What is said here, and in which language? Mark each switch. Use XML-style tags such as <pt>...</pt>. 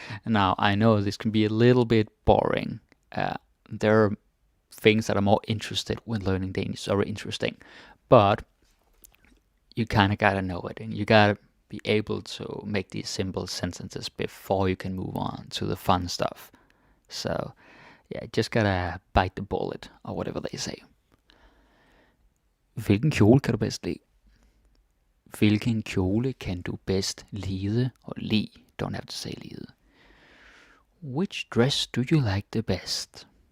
<en>Now, I know this can be a little bit boring. There are things that are more interested when learning Danish, or interesting. But you kind of gotta know it, and you gotta be able to make these simple sentences before you can move on to the fun stuff. So, just gotta bite the bullet, or whatever they say.</en> <da>Hvilken kjole kan du bedst lide? Hvilken kjole kan du bedst lide? Og lide,</da> <en>don't have to say lide. Which dress do you like the best?</en>